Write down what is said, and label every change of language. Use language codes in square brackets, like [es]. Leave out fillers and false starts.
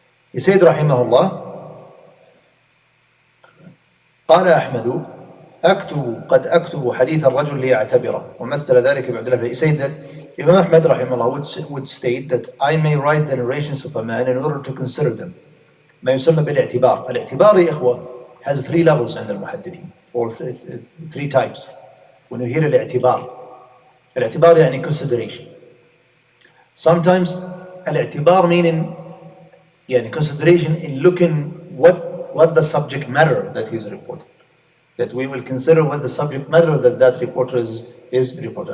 [en] He said rahimahullah, [ar] قال أحمد قد أكتب حديث الرجل ليعتبره ومثل ذلك بعبد الله. [en] He said that Imam Ahmad rahimahullah would state that I may write the narrations of a man in order to consider them. [ar] ما يسمى بالاعتبار. الاعتبار يا إخوة [en] has 3 levels [ar] عند المحدثين, [en] or 3 types. When you hear [ar] الاعتبار يعني [en] consideration. Sometimes الاعتبار meaning consideration in looking what the subject matter that he's reporting. That we will consider what the subject matter that reporter is reporting.